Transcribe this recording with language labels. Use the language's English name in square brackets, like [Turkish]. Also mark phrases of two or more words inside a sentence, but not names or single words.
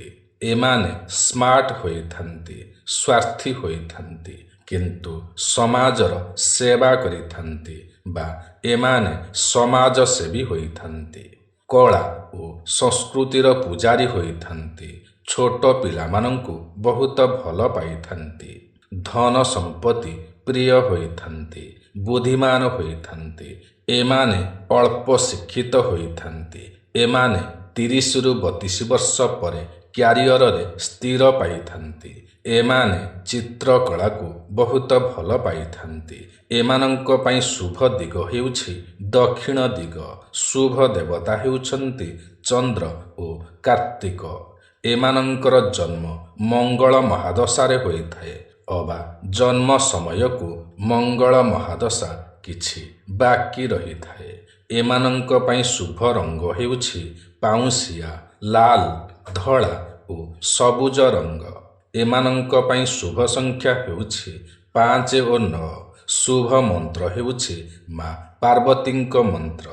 [Odia] ଏମାନେ ସ୍ମାର୍ଟ ହୋଇଥାନ୍ତି, ସ୍ୱାର୍ଥୀ ହୋଇଥାନ୍ତି, କିନ୍ତୁ ସମାଜର ସେବା କରିଥାନ୍ତି ବା ଏମାନେ ସମାଜ ସେବୀ ହୋଇଥାନ୍ତି। କଳା ଓ ସଂସ୍କୃତିର ପୂଜାରୀ ହୋଇଥାନ୍ତି। ଛୋଟ ପିଲାମାନଙ୍କୁ ବହୁତ ଭଲ ପାଇଥାନ୍ତି। ଧନ ସମ୍ପତ୍ତି ପ୍ରିୟ ହୋଇଥାନ୍ତି। ବୁଦ୍ଧିମାନ ହୋଇଥାନ୍ତି। ଏମାନେ ଅଳ୍ପ ଶିକ୍ଷିତ ହୋଇଥାନ୍ତି। ଏମାନେ 30 ରୁ 32 ବର୍ଷ ପରେ କ୍ୟାରିୟର ରେ ସ୍ଥିର ପାଇଥାନ୍ତି। ଏମାନେ ଚିତ୍ରକଳା କୁ ବହୁତ ଭଲ ପାଇଥାନ୍ତି। ଏମାନଙ୍କ ପାଇଁ ଶୁଭ ଦିଗ ହେଉଛି ଦକ୍ଷିଣ ଦିଗ। ଶୁଭ ଦେବତା ହେଉଛନ୍ତି ଚନ୍ଦ୍ର ଓ କାର୍ତ୍ତିକ। ଏମାନଙ୍କର ଜନ୍ମ ମଙ୍ଗଳ ମହାଦଶାରେ ହୋଇଥାଏ ଅବା ଜନ୍ମ ସମୟ କୁ ମଙ୍ଗଳ ମହାଦଶା କିଛି ବାକି ରହିଥାଏ। ଏମାନଙ୍କ ପାଇଁ ଶୁଭ ରଙ୍ଗ ହେଉଛି ପାଉଁଶିଆ, ଲାଲ, ଧଳା ଓ ସବୁଜ ରଙ୍ଗ। ଏମାନଙ୍କ ପାଇଁ ଶୁଭ ସଂଖ୍ୟା ହେଉଛି 5 ଓ 9। ଶୁଭ ମନ୍ତ୍ର ହେଉଛି ମା ପାର୍ବତୀଙ୍କ ମନ୍ତ୍ର।